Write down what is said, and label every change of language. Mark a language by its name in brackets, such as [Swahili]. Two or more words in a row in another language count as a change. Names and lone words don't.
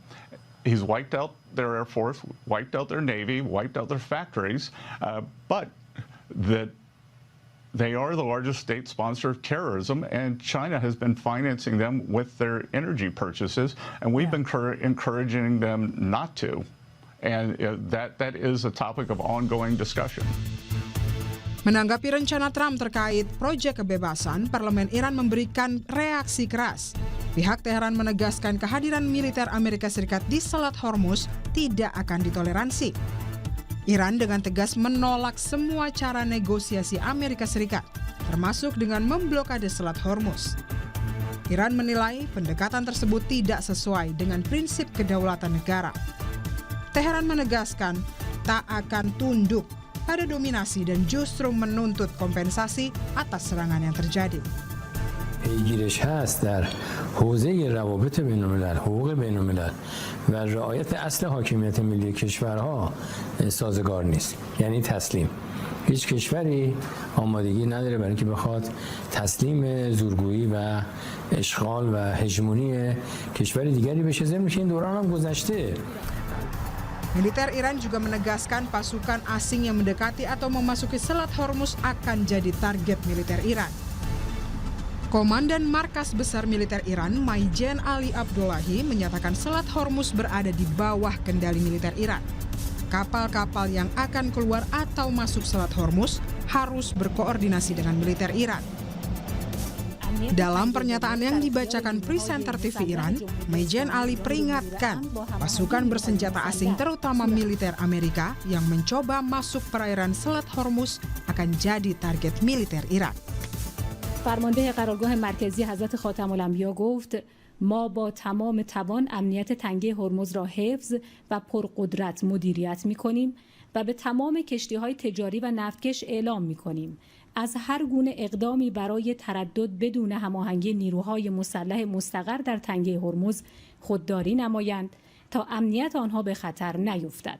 [English] He's wiped out their Air Force, wiped out their Navy, wiped out their factories, but that they are the largest state sponsor of terrorism, and China has been financing them with their energy purchases, and we've been encouraging them not to. And that is a topic of ongoing discussion. [Indonesian] Menanggapi rencana Trump terkait proyek kebebasan, Parlemen Iran memberikan reaksi keras. Pihak Teheran menegaskan kehadiran militer Amerika Serikat di Selat Hormuz tidak akan ditoleransi. Iran dengan tegas menolak semua cara negosiasi Amerika Serikat, termasuk dengan memblokade Selat Hormuz. Iran menilai pendekatan tersebut tidak sesuai dengan prinsip kedaulatan negara. Teheran menegaskan tak akan tunduk pada dominasi dan justru menuntut kompensasi atas serangan yang terjadi. [Persian] پیگیرش هست در حوزه روابط بین‌الملل، حقوق بین‌الملل و رعایت اصل حاکمیت ملی کشورها سازگار نیست. یعنی تسلیم. هیچ کشوری آمادگی نداره برای اینکه بخواد تسلیم زورگویی و اشغال و هژمونی کشور دیگری بشه، ضمن که این دوران هم گذشته. [Indonesian] Militer Iran juga menegaskan pasukan asing yang mendekati atau memasuki Selat Hormuz akan jadi target militer Iran. Komandan Markas Besar Militer Iran, Maijen Ali Abdullahi, menyatakan Selat Hormuz berada di bawah kendali militer Iran. Kapal-kapal yang akan keluar atau masuk Selat Hormuz harus berkoordinasi dengan militer Iran. Dalam pernyataan yang dibacakan presenter TV Iran, Maijen Ali peringatkan pasukan bersenjata asing terutama militer Amerika yang mencoba masuk perairan Selat Hormuz akan jadi target militer Iran. [Persian] فرمانده قرارگاه مرکزی حضرت خاتم الانبیا گفت ما با تمام توان امنیت تنگه هرمز را حفظ و پرقدرت مدیریت می‌کنیم و به تمام کشتی‌های تجاری و نفتکش اعلام می‌کنیم از هر گونه اقدامی برای تردد بدون هماهنگی نیروهای مسلح مستقر در تنگه هرمز خودداری نمایند تا امنیت آنها به خطر نیفتد.